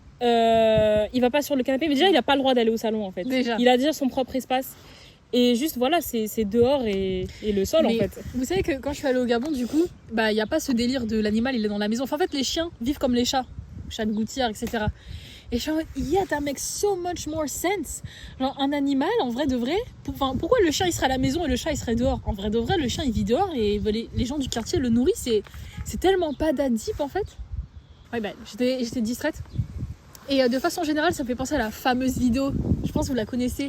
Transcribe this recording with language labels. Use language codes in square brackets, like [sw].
[fr] il va pas sur le canapé, mais déjà il a pas le droit d'aller au salon en fait. Déjà. Il a déjà son propre espace et juste voilà, c'est dehors et le sol Mais en fait. Vous savez que quand je suis allée au Gabon, du coup, bah il y a pas ce délire de l'animal, il est dans la maison. Enfin, en fait, les chiens vivent comme les chats de gouttière, etc. Et je suis en mode, [en] yeah, that makes so much more sense. [fr] Genre, un animal, en vrai de vrai, pourquoi le chien il serait à la maison et le chat il serait dehors? En vrai de vrai, le chien il vit dehors et les gens du quartier le nourrissent. C'est tellement pas d'adip en fait. Ouais, bah, j'étais distraite. Et de façon générale, ça me fait penser à la fameuse vidéo, je pense que vous la connaissez.